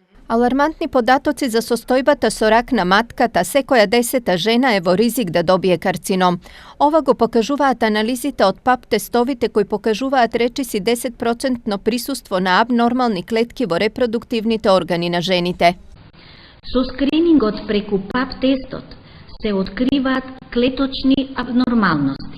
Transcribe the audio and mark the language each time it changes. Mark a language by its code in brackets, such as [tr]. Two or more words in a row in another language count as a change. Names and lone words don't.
[mk] Алармантни податоци за состојбата со рак на матката, секоја 10 жена ево ризик да добие карцином. Ова го покажуваат анализите од ПАП тестовите кои покажуваат речиси 10% присуство на абнормални клетки во репродуктивните органи на жените. Со скринингот преку ПАП тестот се откриваат клеточни абнормалности.